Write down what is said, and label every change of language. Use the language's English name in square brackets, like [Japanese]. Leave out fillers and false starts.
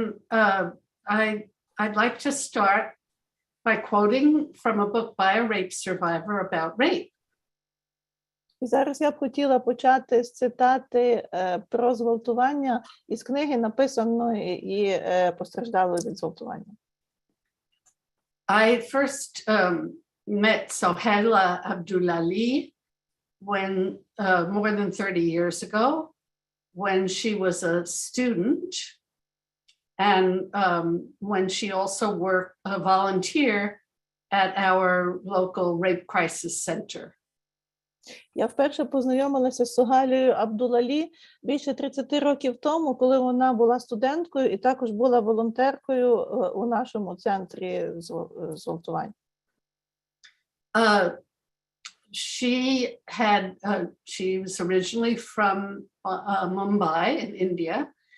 [English] I'd like to start by quoting from a book by a rape survivor about rape. [Ukrainian] І зараз я б хотіла почати з цитати про зґвалтування із книги, написаної і постраждалою від зґвалтування. [English] I first met Sohaila Abdullahi when more than 30 years ago, when she was a student, and when she also worked a volunteer at our local rape crisis center. [Ukrainian] Я вперше познайомилася з Согайлею Абдуллалі більше 30 років тому, коли вона була студенткою і також була волонтеркою у нашому центрі зґвалтувань. [English] She was originally from Mumbai in India.